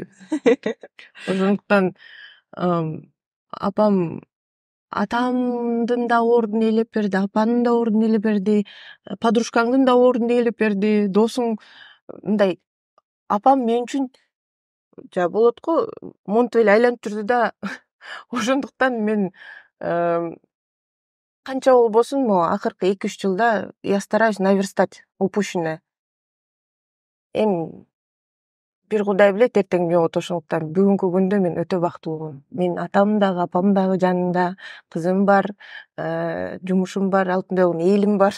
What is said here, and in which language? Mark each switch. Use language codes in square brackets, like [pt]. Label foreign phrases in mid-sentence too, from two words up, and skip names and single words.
[ky] Ошондуктан апам атамдын да ордун ээлеп берди, апанын да ордун ээлеп берди, подружкаңдын да ордун ээлеп берди, досуң мындай. Апам мен үчүн болот го, монтип эле айланып жүрдү да. Ошондуктан мен канча болбосун, могу акыркы 2-3 жылда [ru] я стараюсь наверстать упущенное. [ky] Эми бир Кудай билет, эртең эмне болот. Ошондуктан бүгүнкү күндө мен өтө бактылуумун. Мен атам дагы, апам дагы жанымда, кызым бар, жумушум бар, алтындай болгон элим бар.